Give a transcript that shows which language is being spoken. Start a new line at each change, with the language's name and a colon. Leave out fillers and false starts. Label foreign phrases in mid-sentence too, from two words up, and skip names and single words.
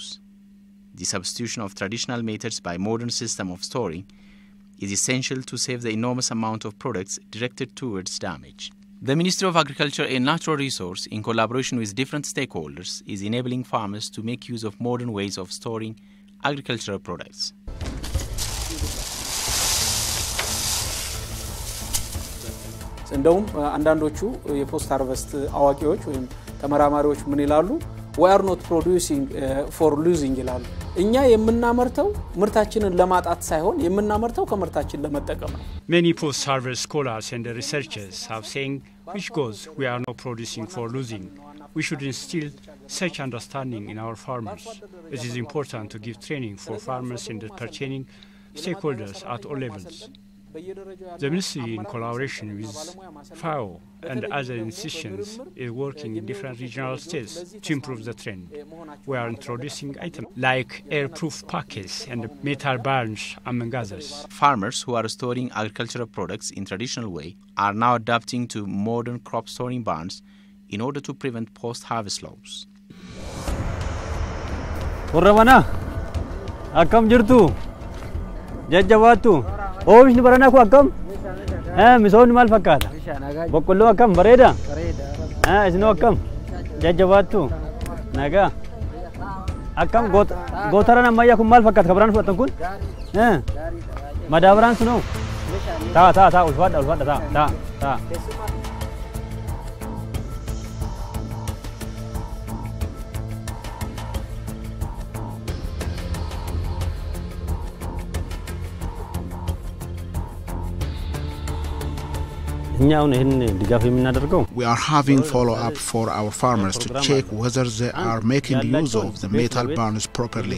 English: The substitution of traditional methods by modern system of storing is essential to save the enormous amount of products directed towards damage. The Ministry of Agriculture and Natural Resources, in collaboration with different stakeholders, is enabling farmers to make use of modern ways of storing agricultural products.
Amharic: እንደውም አንዳንዶቹ
English: post harvest
Amharic: አዋቂዎች ወይም ተመራማሪዎች ምን ይላሉ
English: we are not producing for losing
Amharic: ይላሉ እኛ የምናመርተው ምርታችንን ለማጣት ሳይሆን የምናመርተው ከምርታችን ለመጠቀም ነው
English: Many post harvest scholars and researchers have saying which goes we are not producing for losing we should instill such understanding in our farmers it is important to give training for farmers and the pertaining stakeholders at all levels The Ministry, in collaboration with FAO and other institutions, is working in different regional states to improve the trend. We are introducing items like air-proof packets and metal barns, among others. Farmers who are storing agricultural products in traditional way are now adapting to modern crop storing barns in order to prevent post-harvest loss.
Oromo: Warramana, akkam jirtu? Jajjabaattu. Oomishni baranaa kun akkam? Misoomni maal fakkaata? Boqqolloo akkam bareeda? Isinoo akkam? Jajjabaattu? Nagaa? Akkam gootaraan ammayyaa kun maal fakkaata? Kabaraan fudhatan kun? Madaabaraan sunoo? Taa ulfaadha taa.
English: We are having follow-up for our farmers to check whether they are making use of the metal barns properly.